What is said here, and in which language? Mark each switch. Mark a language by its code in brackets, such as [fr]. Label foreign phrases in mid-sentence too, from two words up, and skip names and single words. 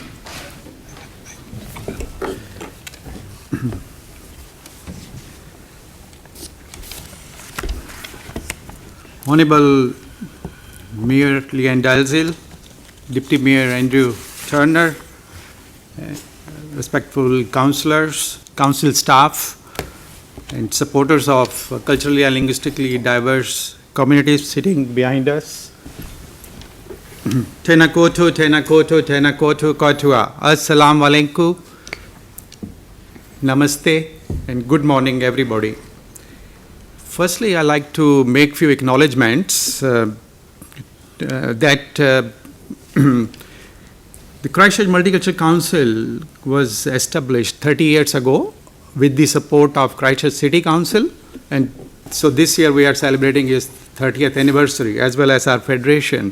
[en] Honorable Mayor Leanne Dalzell, Deputy Mayor Andrew Turner, respectful councillors, council staff, and supporters of culturally and linguistically diverse communities sitting behind us. [mi] Tena koto, tena koto, tena koto kotua. [ar] السلام عليكم, [en] namaste, and good morning, everybody. Firstly, I'd like to make few acknowledgements that the Christchurch Multicultural Council was established 30 years ago with the support of Christchurch City Council, and so this year we are celebrating its 30th anniversary as well as our federation.